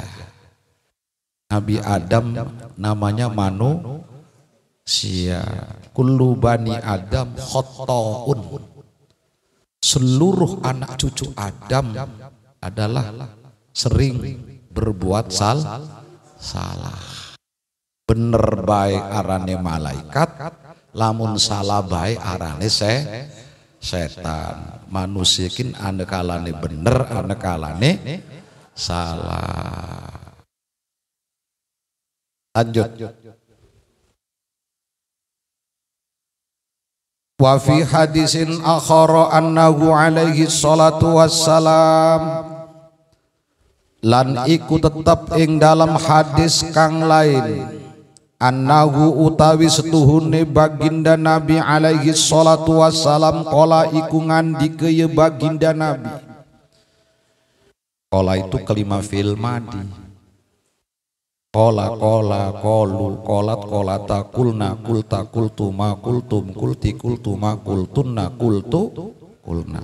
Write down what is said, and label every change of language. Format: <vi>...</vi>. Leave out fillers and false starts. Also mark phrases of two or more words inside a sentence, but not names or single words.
<id>Nabi Adam namanya manusia,</id> <ar>كل بني آدم خطاء,</ar> <id>seluruh anak cucu Adam adalah sering berbuat salah.</id> <ban>Bener baik arane malaikat, lamun salah baik arane setan. Manusia kin ane kalane bener, ane kalane salah.</ban> <id>Lanjut.</id> <ar>وفي حديث آخر أنه عليه الصلاة والسلام,</ar> <jv>lan iku tetep ing dalam hadis kang lain, annahu utawi setuhune baginda Nabi</jv> <ar>عليه الصلاة والسلام</ar> <jv>qala iku ngandike ya baginda Nabi.</jv> <id>Qala itu kelima</id> <ar>فعل ماض. قال قالا قالوا قالت قالتا قلن قلت قلتما قلتم قلت قلتما قلتن قلت قلنا.</ar>